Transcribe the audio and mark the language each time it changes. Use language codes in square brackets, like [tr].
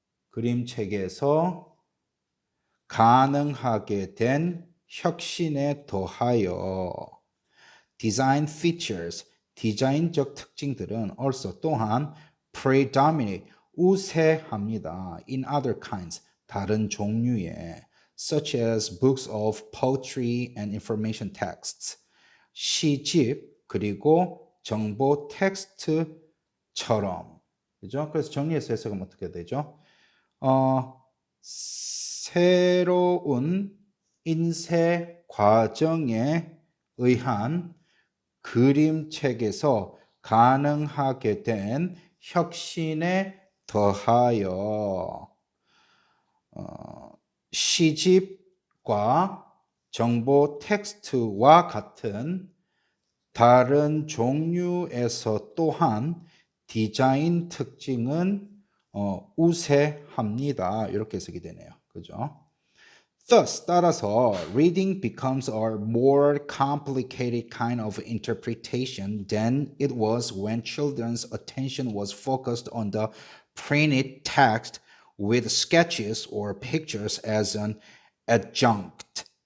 [ko] 그림책에서 가능하게 된 혁신에 더하여 [en] design features, [ko] 디자인적 특징들은 also 또한 [en] predominate, [ko] 우세합니다. [en] in other kinds, [ko] 다른 종류의 [en] such as books of poetry and information texts, [ko] 시집 그리고 정보 텍스트처럼. 그죠? 그래서 정리해서 해석하면 어떻게 되죠? 새로운 인쇄 과정에 의한 그림책에서 가능하게 된 혁신에 더하여 시집과 정보 텍스트와 같은 다른 종류에서 또한 디자인 특징은 우세합니다. 이렇게 해석이 되네요. 그죠? [en] Thus, [ko] 따라서 [en] reading becomes a more complicated kind of interpretation than it was when children's attention was focused on the printed text with sketches or pictures as an adjunct.